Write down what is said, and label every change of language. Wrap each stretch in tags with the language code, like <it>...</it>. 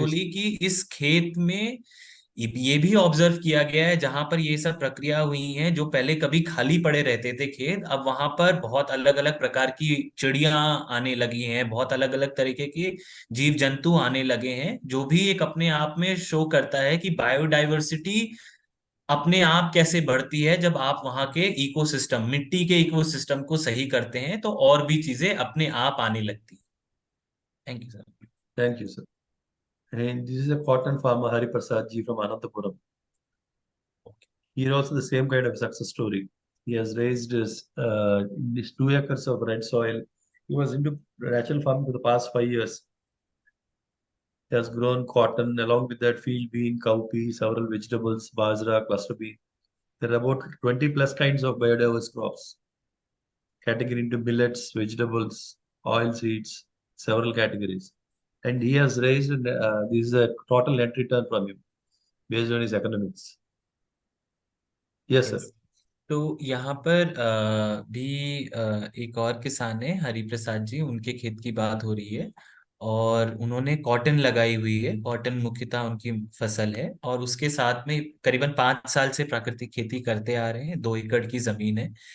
<hi>बोली कि इस खेत में ये भी ऑब्जर्व किया गया है, जहां पर ये सब प्रक्रिया हुई है, जो पहले कभी खाली पड़े रहते थे खेत, अब वहां पर बहुत अलग अलग प्रकार की चिड़िया आने लगी हैं, बहुत अलग अलग तरीके के जीव जंतु आने लगे हैं, जो भी एक अपने आप में शो करता है कि बायोडाइवर्सिटी अपने आप कैसे बढ़ती है जब आप वहां के इकोसिस्टम, मिट्टी के इकोसिस्टम को सही करते हैं, तो और भी चीजें अपने आप आने लगती हैं।</hi> <en>Thank you sir. Thank you, sir. And this is a cotton farmer, Hari Prasad ji from Anantapuram. Here also the same kind of success story. He has raised these 2 acres of red soil. He was into natural farming for the past 5 years. He has grown cotton along with that field bean, cowpea, several vegetables, bajra, cluster bean. There are about 20 plus kinds of biodiverse crops, category into millets, vegetables, oil seeds, several categories. And he has raised, this is a total net return from him based on his economics. Yes, sir. Yes.</en> <hi>तो यहाँ पर भी एक और किसान है, हरिप्रसाद जी, उनके खेत की बात हो रही है, और उन्होंने कॉटन लगाई हुई है। कॉटन मुख्यतः उनकी फसल है, और उसके साथ में करीबन 5 साल से प्राकृतिक खेती करते आ रहे हैं। 2 एकड़ की जमीन है।</hi>